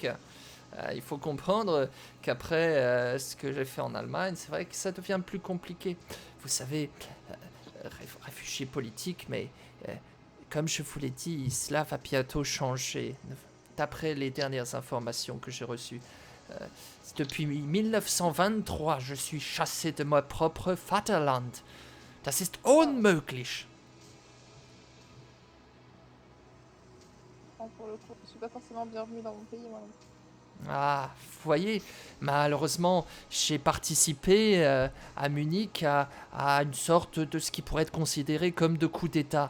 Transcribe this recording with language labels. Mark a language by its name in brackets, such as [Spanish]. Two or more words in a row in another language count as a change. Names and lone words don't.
[French] Il faut comprendre qu'après ce que j'ai fait en Allemagne, c'est vrai que ça devient plus compliqué. Vous savez, réfugié politique, mais comme je vous l'ai dit, cela va bientôt changer. D'après les dernières informations que j'ai reçues, depuis 1923, je suis chassé de mon propre Vaterland. [German] Das ist unmöglich. [French] Pour le coup, je suis pas forcément bienvenue dans mon pays, moi. Ah, vous voyez, malheureusement, j'ai participé à Munich à une sorte de ce qui pourrait être considéré comme de coup d'État.